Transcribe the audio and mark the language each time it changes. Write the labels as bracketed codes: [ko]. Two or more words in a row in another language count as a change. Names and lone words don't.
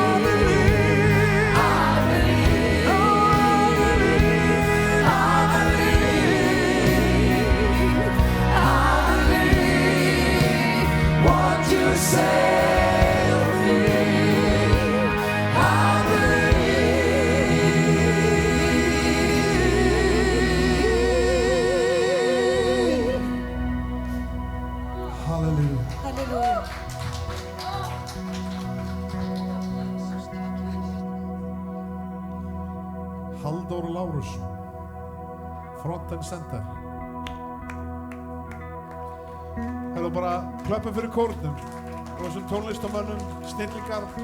[en] I believe what you say of me. I believe. hallelujah. Halleluja. Halldór Lárusson, Front and Center. [is] Hefðu bara klöppum fyrir kórnum og þessum tónlistamönnum, snillingar.